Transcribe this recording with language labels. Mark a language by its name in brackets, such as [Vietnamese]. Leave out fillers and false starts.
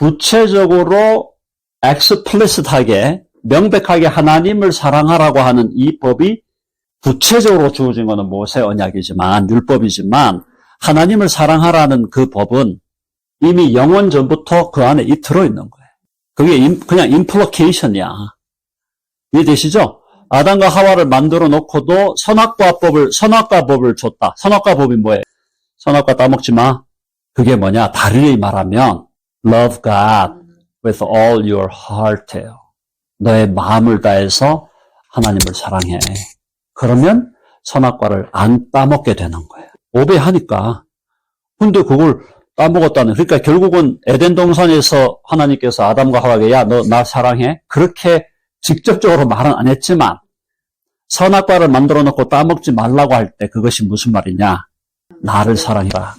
[Korean] 구체적으로 explicit하게 명백하게 하나님을 사랑하라고 하는 이 법이 구체적으로 주어진 것은 모세 언약이지만 율법이지만 하나님을 사랑하라는 그 법은 이미 영원 전부터 그 안에 들어있는 거예요. 그게 그냥 implication이야. 이해되시죠? 아담과 하와를 만들어 놓고도 선악과 법을 줬다. 선악과 법이 뭐예요? 선악과 따먹지 마. 그게 뭐냐? 다르게 말하면 [English] love God with all your heart예요. [Korean] 너의 마음을 다해서 하나님을 사랑해. 그러면 선악과를 안 따먹게 되는 거예요. 오배하니까. 근데 그걸 따먹었다는, 그러니까 결국은 에덴 동산에서 하나님께서 아담과 하와에게 야, 너 나 사랑해? 그렇게 직접적으로 말은 안 했지만 선악과를 만들어 놓고 따먹지 말라고 할 때 그것이 무슨 말이냐? 나를 사랑해라.